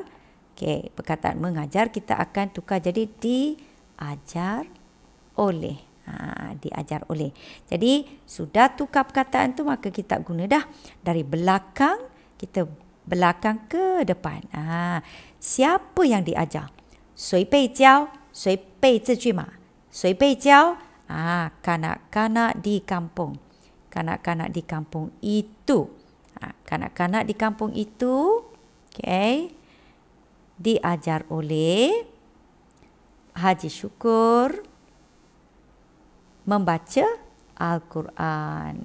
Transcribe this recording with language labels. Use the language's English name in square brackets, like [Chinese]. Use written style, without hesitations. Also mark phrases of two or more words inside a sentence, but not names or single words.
[Malay] Okey, perkataan mengajar kita akan tukar jadi diajar oleh. Diajar oleh. Jadi sudah tukar perkataan tu, maka kita guna dah dari belakang, kita belakang ke depan. Siapa yang diajar? [Chinese] 谁被教? 谁背这句嘛? 谁被教? [Malay] Kanak-kanak di kampung. Kanak-kanak di kampung itu. Kanak-kanak di kampung itu, okay, diajar oleh Haji Syukur membaca Al-Quran.